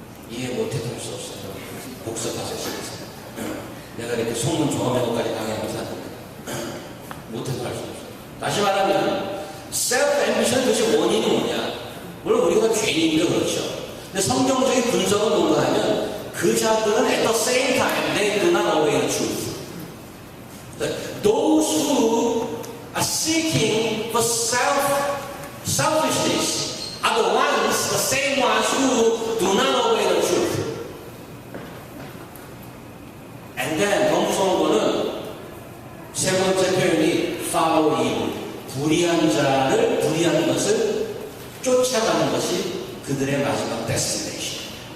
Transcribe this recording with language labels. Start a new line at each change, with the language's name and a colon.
Korean: 이해 못해도 할 수 없어요. 복습하세요. 내가 이렇게 속문 종합해서까지 강의하면서 못해도 할 수 없어요. 다시 말하면 self-ambition 도대체 원인이 뭐냐? 물론 우리가 죄인이니까 그렇죠. 근데 성경적인 분석은 뭔가 하면 그 자들은
English: at the same time they do not obey the truth. Those who are seeking for selfishness are the ones, the same ones who do not obey the truth. And then
Korean: 더 무서운 거는 세 번째 표현이
English: follow evil.
Korean: 불의한 것을 쫓아가는 것이 그들의 마지막 데스티네이션.